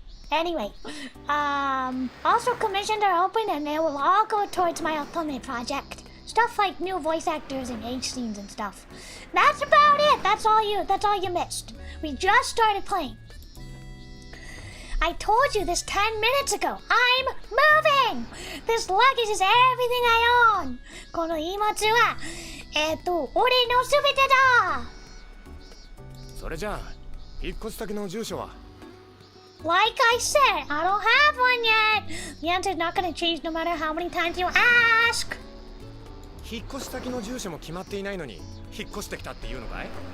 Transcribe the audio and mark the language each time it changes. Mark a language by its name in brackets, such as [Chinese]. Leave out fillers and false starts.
[English] Anyway, also commissions are open and they will all go towards my ultimate project. Stuff like new voice actors and age scenes and stuff. That's about it. That's all you missed. We just started playing. I told you this 10 minutes ago. I'm moving! This luggage is everything I own. [Japanese] この荷物は、俺のすべてだ! それじゃあ、引っ越し先の住所は？ [English] Like I said, I don't have one yet. The answer's not gonna change no matter how many times you ask. [Japanese] 引っ越し先の住所も決まっていないのに、引っ越してきたっていうのかい？